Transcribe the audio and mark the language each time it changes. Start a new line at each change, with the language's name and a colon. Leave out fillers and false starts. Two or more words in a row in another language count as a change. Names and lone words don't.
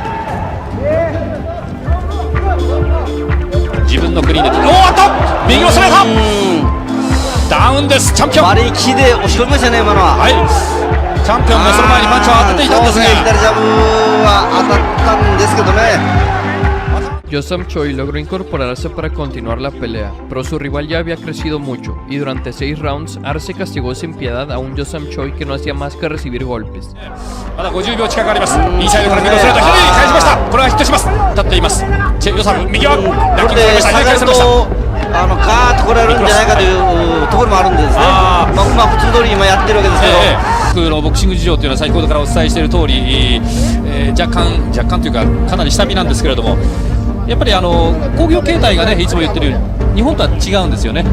Japanese: 自分のクリーンで、おっと右のストレートダウンです。チャンピオン割り切りで押し込みましたね今のは。はい、チャンピオンがその前にパンチを当てていたんですが、左ジャブは当たったんですけどね。
Spanish: Yoo-Sam Choi logró incorporarse para continuar la pelea, pero su rival ya había crecido mucho, y durante 6 rounds, Arce castigó sin piedad a un Yoo-Sam Choi que no hacía más que recibir golpes.
Japanese: まだ50秒近くあります。インサイドから右のストレート、左に返しました。これはヒットします。立っています。チェ・ヨサム、右はラッキングされました。下がるとガーッと来られるんじゃないかというところもあるんですね。普通通り今やってるわけですけど、僕のボクシング事情というのは先ほどからお伝えしている通り、若干というかかなり下火なんですけれども、やっぱり興行形態がね、いつも言ってるように日本とは違うんですよね。